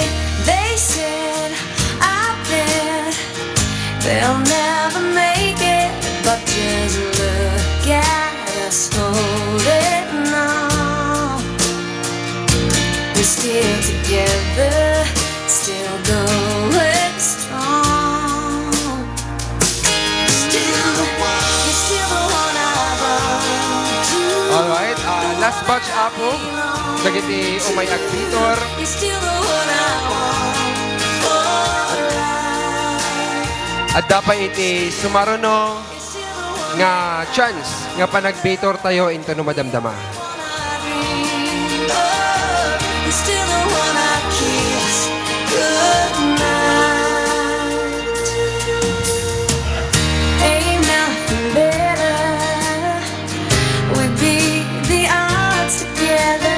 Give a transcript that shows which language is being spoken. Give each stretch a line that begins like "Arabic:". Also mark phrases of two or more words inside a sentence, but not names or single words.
English: They said, I bet they'll never make it, but just look at us holding on. We're still together, still going strong. Still, you're still the one I run to. Alright, last batch,
Iloko: Apo. Dagiti umay agbitor.
English: You're still the one I want for life.
Iloko: At dapat iti sumaruno
English: You're still the one
Iloko: nga chance nga panagbitor tayo into no madamdama.
English: I dream of. You're still the one I kiss goodnight. Ain't nothing better. We'd be the odds together.